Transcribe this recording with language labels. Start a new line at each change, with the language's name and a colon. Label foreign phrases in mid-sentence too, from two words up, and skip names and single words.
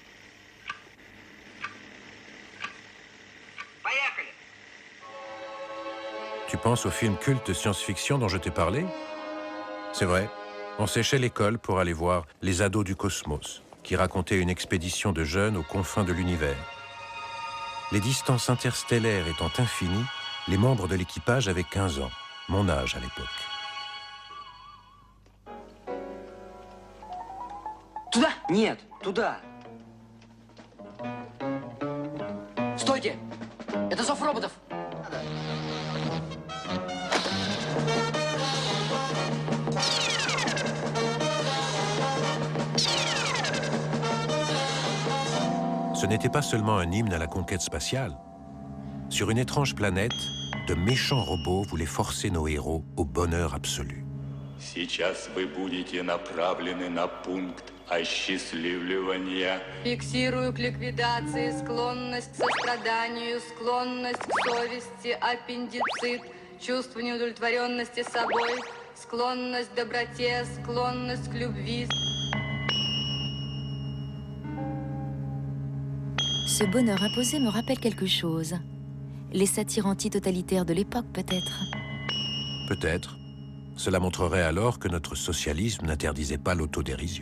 French: Tu penses au film culte de science-fiction dont je t'ai parlé? C'est vrai, on séchait l'école pour aller voir les ados du cosmos. qui racontait une expédition de jeunes aux confins de l'univers. Les distances interstellaires étant infinies, les membres de l'équipage avaient 15 ans, mon âge à l'époque.
Russian: Туда? Нет, туда. Стойте! Это зов роботов!
French: Ce n'était pas seulement un hymne à la conquête spatiale. Sur une étrange planète, de méchants robots voulaient forcer nos héros au bonheur absolu.
Russian: Сейчас вы будете направлены на пункт осчастливливания. Фиксирую к ликвидации склонность к состраданию, склонность к совести, аппендицит, чувство неудовлетворенности собой, склонность к доброте, склонность к любви.
French: Ce bonheur imposé me rappelle quelque chose. Les satires antitotalitaires de l'époque, peut-être. Peut-être. Cela montrerait alors que notre socialisme n'interdisait pas l'autodérision.